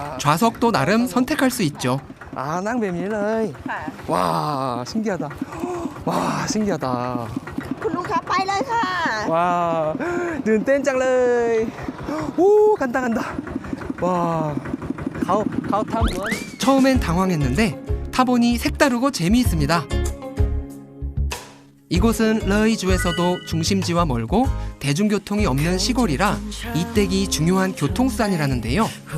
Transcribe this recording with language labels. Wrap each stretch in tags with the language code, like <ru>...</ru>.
<ko>좌석도 나름 선택할 수 있죠.</ko> <th>นั่งแบบนี้เลย ค่ะ</th> <ko>ว้า신기하다ว้า신기하다</ko> <th>คุณลูกค้าไปเลยค่ะ ว้าตื่นเต้นจังเลยอู้</th> <ko>간다 간다 와</ko> <th>เขาทำเหมือน</th> <ko>처음엔 당황했는데 타보니 색다르고 재미있습니다. 이곳은 러이주에서도 중심지와 멀고 대중교통이 없는 시골이라 이떼기 중요한 교통수단이라는데요.</ko>